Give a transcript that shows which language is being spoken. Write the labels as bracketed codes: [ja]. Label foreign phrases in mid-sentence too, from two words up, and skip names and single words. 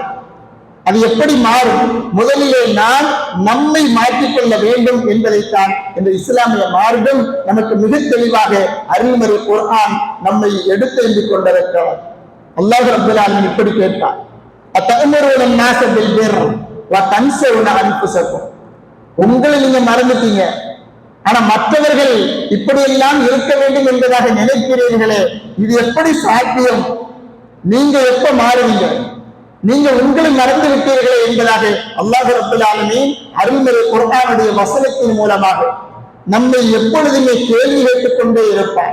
[ta] அது எப்படி மாறும்? முதலிலே நாம் நம்மை மாற்றிக்கொள்ள வேண்டும் என்பதைத்தான் இந்த இஸ்லாமிய மார்க்கம் நமக்கு மிக தெளிவாக அருள்மறை குர்ஆன் நம்மை எடுத்தெறிந்து கொண்டிருக்கிறார். [ar] الله رب العالمين [ta] இப்படி கேட்டார், [ar] أتأمرون الناس بالبر وتنسون انفسكم. [ta] உங்களை நீங்க மறந்துட்டீங்க, ஆனா மற்றவர்கள் இப்படி எல்லாம் இருக்க வேண்டும் என்பதாக நினைக்கிறீர்களே, இது எப்படி சாத்தியம்? நீங்க எப்ப மாறுவீங்க? நீங்க உங்களை மறந்து விட்டீர்களே என்பதாக [ar] الله رب العالمين [ta] அருள்மறை குர்ஆனுடைய வசனத்தின் மூலமாக நம்மை எப்பொழுதுமே கேள்வி கேட்டுக் கொண்டே இருப்பார்.